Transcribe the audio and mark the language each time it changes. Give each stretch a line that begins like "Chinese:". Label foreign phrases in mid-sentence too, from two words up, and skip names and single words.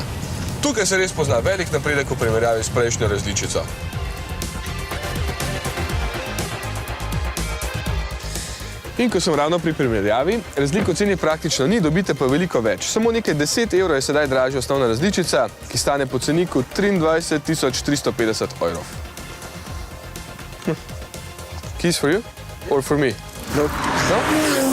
Slovenian: Tukaj se res pozna velik napredek v primerjavi s prejšnjo različico. In ko sem ravno pri primerjavi, razliko ceni praktično ni, dobite pa veliko več. Samo nekaj 10 € je sedaj dražja osnovna različica, ki stane po ceniku 23 350 €.
English: Keys for you? Or for me? Nope. No?